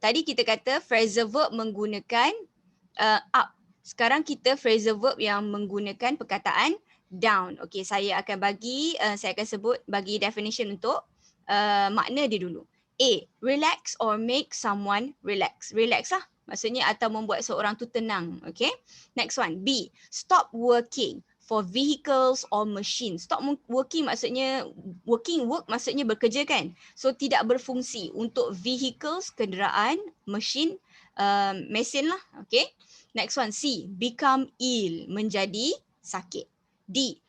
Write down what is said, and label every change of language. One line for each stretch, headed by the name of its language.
Malay: Tadi kita kata phrasal verb menggunakan up. Sekarang kita phrasal verb yang menggunakan perkataan down. Okay, saya akan bagi definition untuk makna dia dulu.
English: A, relax or make someone relax.
Malay: Relax lah. Maksudnya atau membuat seorang tu tenang.
English: Okay. Next one. B. Stop working for vehicles or machines. Stop working
Malay: maksudnya, work maksudnya bekerja kan. So tidak berfungsi untuk vehicles, kenderaan, machine, mesin lah. Okay. Next one. C.
English: Become ill.
Malay: Menjadi sakit.
English: D.